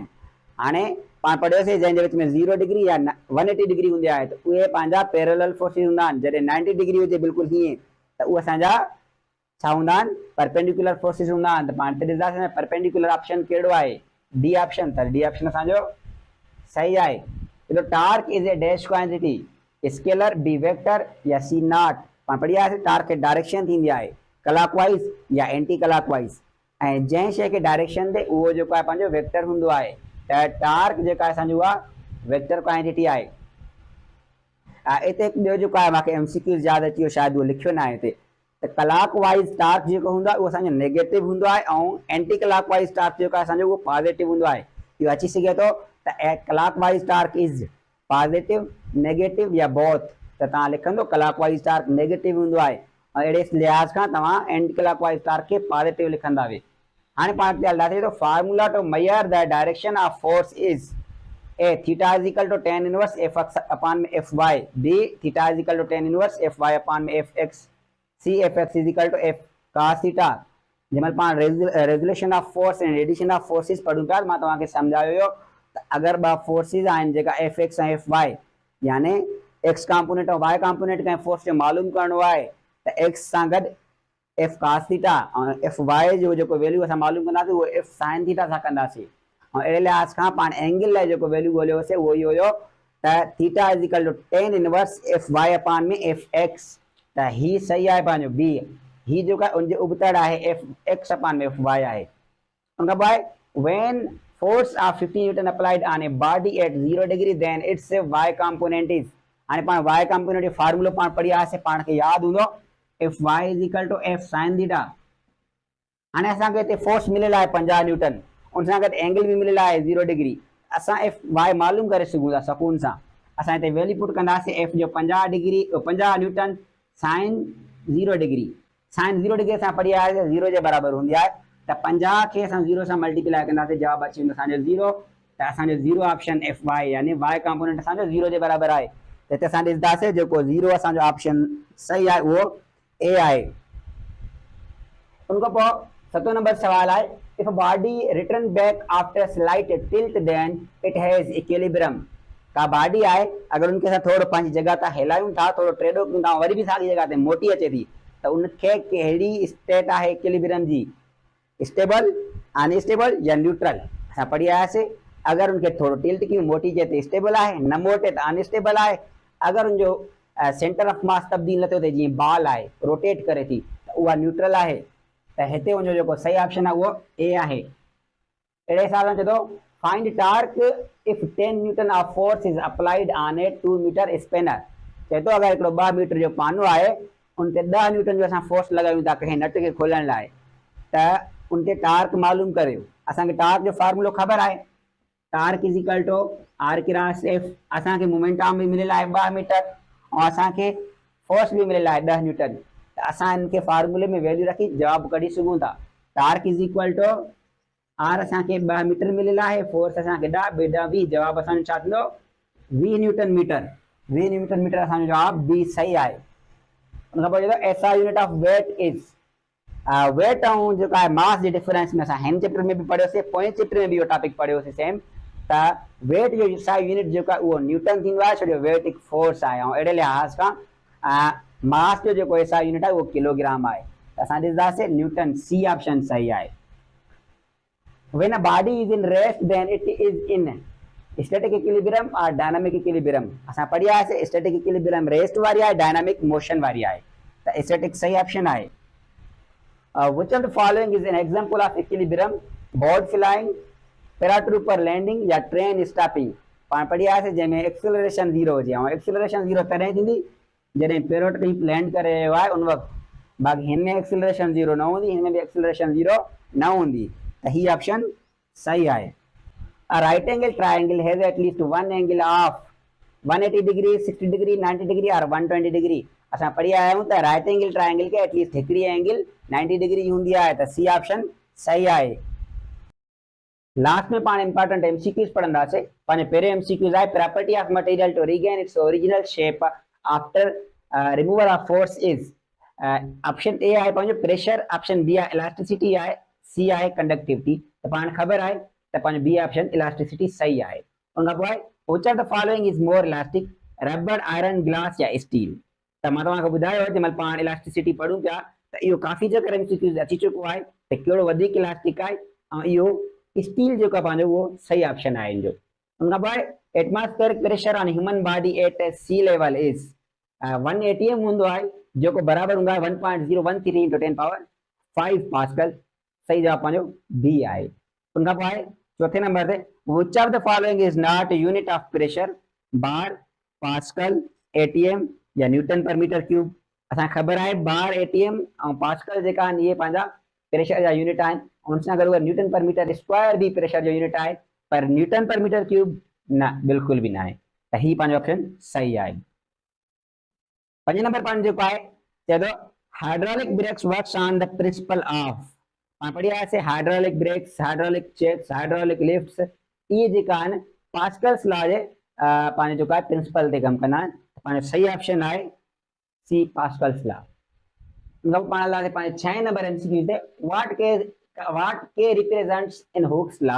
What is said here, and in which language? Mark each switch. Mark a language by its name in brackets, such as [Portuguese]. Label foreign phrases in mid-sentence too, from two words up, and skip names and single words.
[Sindhi] हाणे पाण पढ़ियोसीं जंहिंजे विच में 0 डिग्री या 180 डिग्री हूंदी आहे त उहे पंहिंजा [English] parallel forces [Sindhi] हूंदा आहिनि, जॾहिं 90 डिग्री हुजे बिल्कुलु हीअं त उहे असांजा छा हूंदा आहिनि [English] perpendicular forces [Sindhi] हूंदा आहिनि। त पाण हिते ॾिसंदासीं [English] perpendicular option [Sindhi] कहिड़ो आहे, [English] D option, [Sindhi] त [English] D option [Sindhi] असांजो सही आहे। [English] torque is a dash quantity, scalar, B vector या C not। [Sindhi] पाण पढ़ी आयासीं टार्क खे डायरेक्शन थींदी आहे क्लॉकवाइज या [English] anti clockwise, [Sindhi] ऐं जंहिं शइ खे डायरेक्शन ते उहो जेको आहे पंहिंजो वेक्टर हूंदो आहे, त टार्क जेका आहे असांजी उहा [English] vector quantity [Sindhi] आहे। हिते हिकु ॿियो जेको आहे मूंखे एमसीक्यूज़ यादि अची वियो, शायदि उहो लिखियो न आहे हिते, त [English] clockwise torque [Sindhi] जेको हूंदो आहे उहो असांजो नेगेटिव हूंदो आहे ऐं [English] anti clockwise torque [Sindhi] जेको आहे असांजो उहो पॉज़िटिव हूंदो आहे। इहो अची सघे थो त [English] clockwise torque is positive, negative या both, [Sindhi] त तव्हां लिखंदो [English] clockwise torque negative [Sindhi] हूंदो आहे ऐं अहिड़े लिहाज़ खां तव्हां [English] anti clockwise torque [Sindhi] खे पॉज़िटिव लिखंदा वे। हाणे पाण हलंदासीं त [English] formula to measure the direction of force is A theta is equal to tan inverse F X upon में F Y, B theta is equal to tan inverse F Y upon में F X, C F X is equal to F cos theta, [Sindhi] जंहिंमहिल पाण [English] regulation of force and radiation of forces [Sindhi] पढ़ूं पिया मां तव्हांखे सम्झायो हो त अगरि ॿ फोर्सिस आहिनि जेका एफ एक्स ऐं एफ वाई यानी [English] X component [Sindhi] और [English] Y component [Sindhi] कंहिं फोर्स खे मालूम करणो आहे त एक्स सां गॾु [English] F cos theta [Sindhi] ऐं एफ वाई जो जेको वैल्यू असां मालूम कंदासीं उहो [English] F sine theta [Sindhi] सां कंदासीं ऐं अहिड़े लिहाज़ खां पाण एंगल लाइ जेको वैल्यू ॻोल्हियोसीं उहो ई हुयो त [English] theta is equal to tan inverse F Y upon में F X [Sindhi] त ही सही आहे पंहिंजो बी ही जेका उनजे उबतड़ आहे [English] F X upon में F Y [Sindhi] आहे उनखां पोइ आहे [English] when force of 50 Newton applied on a body at 0 degree then its y component is [Sindhi] हाणे पाण [English] y component [Sindhi] जो फार्मूलो पाण पढ़ी आयासीं पाण खे यादि हूंदो [English] F Y is equal to F sine theta [Sindhi] हाणे असांखे हिते फोर्स मिलियल आहे 50 न्यूटन उन सां गॾु एंगल बि मिलियल आहे 0 डिग्री असां एफ वाई मालूम करे सघूं था सकून सां असां हिते वैल्यू पुट कंदासीं एफ जो 50 डिग्री [English] 50 Newton sine 0 degree sine 0 degree [Sindhi] असां पढ़ी आयासीं 0 जे बराबरि हूंदी आहे त 50 खे असां 0 सां मल्टीप्लाई कंदासीं जवाबु अची वेंदो असांजो 0 त असांजो 0 ऑप्शन एफ वाई यानी [English] Y component [Sindhi] असांजो 0 जे बराबरि आहे त हिते असां ॾिसंदासीं जेको 0 असांजो ऑप्शन सही आहे उहो ए आहे उनखां पोइ 7 नंबर सवाल आहे [English] if body return back after slight tilt then it has equilibrium [Sindhi] का बॉडी आहे अगरि उनखे असां थोरो पंहिंजी जॻह तां हिलायूं था थोरो ट्रेडो कयूं था वरी बि साॻी जॻह ते मोटी अचे थी त उनखे कहिड़ी स्टेट आहे इक्विलिब्रियम जी [English] stable unstable [Sindhi] या न्यूट्रल असां पढ़ी आयासीं अगरि उनखे थोरो टिल्ट कयूं मोटी जे त स्टेबल आहे न मोटे त अनस्टेबल आहे अगरि उनजो [English] centre of mass [Sindhi] तब्दील नथो थिए जीअं बॉल आहे रोटेट करे थी त उहा न्यूट्रल आहे त हिते उनजो जेको सही ऑप्शन आहे उहो ए आहे अहिड़े हिसाब सां चए थो [English] find torque if 10 Newton of force is applied on a 2 meter spanner [Sindhi] चए थो अगरि हिकिड़ो 2 मीटर जो पानो आहे उन ते 10 न्यूटन जो असां फोर्स लॻायूं था कंहिं नट खे खोलण लाइ त उनते टार्क मालूम करियो असांखे टार्क जो फार्मूलो ख़बर आहे [English] torque is equal to R cross F [Sindhi] असांखे मोमेंटम बि मिलियल आहे 2 मीटर ऐं असांखे फोर्स बि मिलियल आहे 10 न्यूटन त असां इनखे फार्मूले में वैल्यू रखी जवाबु कढी सघूं था [English] torque is equal to R [Sindhi] असांखे 2 मीटर मिलियल आहे फोर्स असांखे 10 बेडा 20 जवाबु असांजो छा थींदो [English] 20 Newton meter 20 Newton meter [Sindhi] असांजो जवाबु बी सही आहे उनखां पोइ चए [English] SI unit of weight is weight [Sindhi] ऐं जेको आहे मास जे डिफरेंस में असां हिन चैप्टर में बि पढ़ियोसीं पोएं चैप्टर में बि इहो टॉपिक पढ़ियोसीं सेम त वेट जो [English] SI unit [Sindhi] जेको आहे उहो न्यूटन थींदो आहे छो जो वेट हिकु फोर्स आहे ऐं अहिड़े लिहाज़ खां मास जो जेको [English] SI unit [Sindhi] आहे उहो किलोग्राम आहे त असां ॾिसंदासीं न्यूटन [English] C option [Sindhi] सही आहे [English] when a body is in rest then it is in static equilibrium or dynamic equilibrium [Sindhi] असां पढ़ी आयासीं [English] static equilibrium [Sindhi] रेस्ट वारी आहे [English] dynamic motion [Sindhi] वारी आहे त static सही ऑप्शन आहे [English] which of the following is an example of equilibrium board flying paratrooper landing या train stopping [Sindhi] पाण पढ़ी आयासीं जंहिंमें एक्सेलरेशन 0 हुजे ऐं एक्सेलरेशन 0 तॾहिं थींदी जॾहिं पैराट्रूप लैंड करे रहियो आहे उन वक़्तु बाक़ी हिन में एक्सेलरेशन 0 न हूंदी हिन में बि एक्सेलरेशन 0 न हूंदी त ही ऑप्शन सही आहे [English] a right angle triangle has at least one angle of 180 degree 60 degree 90 degree or 120 degree [Sindhi] असां पढ़ी आया आहियूं त [English] right angle triangle [Sindhi] खे एटलीस्ट हिकिड़ी एंगल 90 डिग्री जी हूंदी आहे त [English] C option [Sindhi] सही आहे लास्ट में पाण [English] important MCQs [Sindhi] पढ़ंदासीं पंहिंजो पहिरियों एमसीक्यूज आहे [English] property of material to regain its original shape after removal of force is option A [Sindhi] आहे पंहिंजो प्रेशर [English] option B [Sindhi] आहे इलास्टिसिटी आहे सी आहे कंडक्टिविटी त पाण ख़बर आहे त पंहिंजो [English] B option [Sindhi] इलास्टिसिटी सही आहे उनखां पोइ [English] which of the following is more elastic rubber iron glass या steel [Sindhi] त मां तव्हांखे ॿुधायो जंहिं महिल पाण इलास्टिसिटी पढ़ूं पिया त इहो काफ़ी जगह एमसीक्यूज अची चुको आहे त कहिड़ो वधीक इलास्टिक आहे ऐं इहो स्टील जेको आहे पंहिंजो उहो सही ऑप्शन आहे हिन जो उनखां पोइ [English] atmospheric pressure on human body at sea level is [Sindhi] 1 atm हूंदो आहे जेको बराबरि हूंदो आहे 1.013 into 10 power 5 पास्कल सही जवाबु पंहिंजो बी आहे उनखां पोइ आहे चौथे नंबर ते [English] which of the following is not unit of pressure bar pascal ATM या newton per meter cube [Sindhi] असांखे ख़बर आहे [English] bar ATM [Sindhi] ऐं पास्कल जेका आहिनि इहे पंहिंजा प्रेशर जा यूनिट आहिनि उन सां गॾु [English] newton per meter square [Sindhi] बि प्रेशर जो यूनिट आहे पर [English] newton per meter cube [Sindhi] न बिल्कुलु बि न आहे त ही पंहिंजो ऑप्शन सही आहे 5 [English] number point [Sindhi] जेको आहे चए थो [English] hydraulic brakes works on the principle of [Sindhi] पाण पढ़ी आयासीं [English] hydraulic brakes hydraulic checks hydraulic lifts [Sindhi] इहे जेका आहिनि [English] Pascal's law [Sindhi] जे पंहिंजो जेको आहे प्रिंसिपल ते कमु कंदा आहिनि पंहिंजो सही ऑप्शन आहे [English] C Pascal's law [Sindhi] मतलब पाण लासे पाण 6 नंबर एमसीक्यू ते [English] what K represents in Hooke's law.